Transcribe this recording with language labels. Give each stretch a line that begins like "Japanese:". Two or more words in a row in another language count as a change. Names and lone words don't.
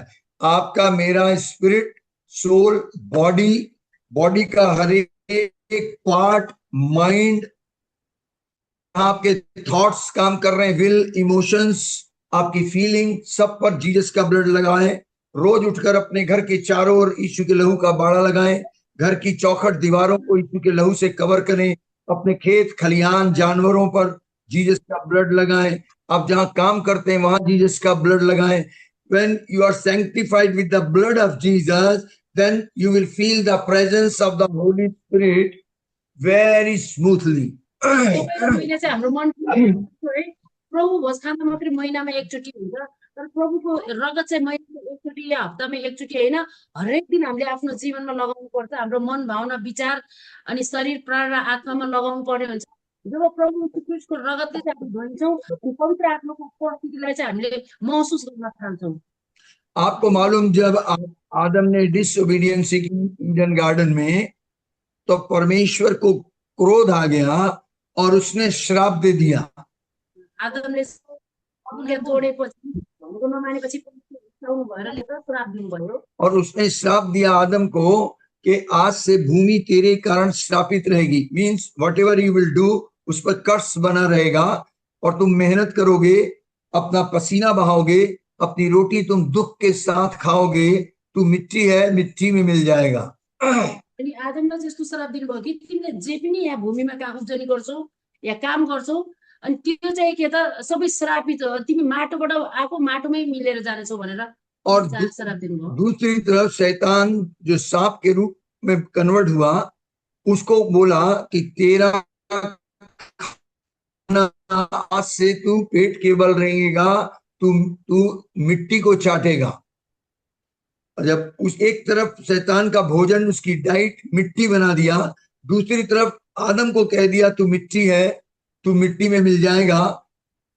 Hindi: आपका, मेरा
English: spirit, soul, body
Hindi: का हर एक
English: part, mind,
Hindi: आपके थॉट्स काम कर रहे हैं,
English: will, emotions,
Hindi: आपकी फीलिंग, सब पर जीसस का ब्लड लगाएं। रोज उठकर अपने घर के चारों ओर यीशु के लहू का बाड़ा लगाएं। घर की चौखट दीवारों को यीशु के लहू से कवर करें। अपने खेत खलिहान जानवरों पर जीसस का ब्लड लगाएं। आप जहां काम करते हैं वहां जीसस का ब्लड लगाएं।
English: When you are sanctified with the blood of Jesus, then you will feel the presence of the Holy Spirit very smoothly.
Nepali: हामीले चाहिँ हाम्रो मन प्रभु भोज खाना मात्रै महिनामा एकचोटि हुन्छ, तर प्रभुको रगत चाहिँ महिनामा एकचोटि या हप्तामा एकचोटि होइन, हरेक दिन हामीले आफ्नो जीवनमा लगाउनु पर्छ। हाम्रो मन, भावना, विचार अनि शरीर, प्राण र आत्मामा लगाउनु पर्ने हुन्छ। जब प्रभु ख्रीष्टको रगतले चाहिँ हामी धोइन्छौँ, पवित्र आत्माको उपस्थितिलाई चाहिँ हामीले महसुस गर्न थाल्छौँ।
Hindi: आपको मालूम, जब आदम ने डिसओबीडियंस की ईडन गार्डन में, तो परमेश्वर को क्रोध आ गया और उसने श्राप दे दिया।
Nepali: आदमले तोडेपछि, भनेको नमानेपछि परमेश्वरले भएर श्राप दिनुभयो।
Hindi: और उसने श्राप दिया आदम को कि आज से भूमि तेरे कारण श्रापित रहेगी।
English: means whatever you will do,
Hindi: उस पर कर्स बना रहेगा और तुम मेहनत करोगे, अपना पसीना बहाओगे, अपनी रोटी तुम दुख के साथ खाओगे, तू मिट्टी है, मिट्टी में मिल जाएगा।
Nepali: अनि आदमलाई जस्तो श्राप दिनुभयो कि तिमीले जे पनि यहाँ भूमिमा उब्जनी गर्छौ या काम गर्छौ, अनि त्यो चाहिँ के त सबै श्रापित हो, तिमी माटोबाट आएको माटोमै मिलेर जानेछौ भनेर
Hindi: और
Nepali: श्राप दिनुभयो।
Hindi: दूसरी तरफ शैतान जो सांप के रूप में कन्वर्ट हुआ, उसको बोला कि तेरा आज से तू पेट के बल रहेगा, तू मिट्टी को चाटेगा। जब उस एक तरफ शैतान का भोजन, उसकी डाइट मिट्टी बना दिया, दूसरी तरफ आदम को कह दिया तू मिट्टी है, तू मिट्टी में मिल जाएगा।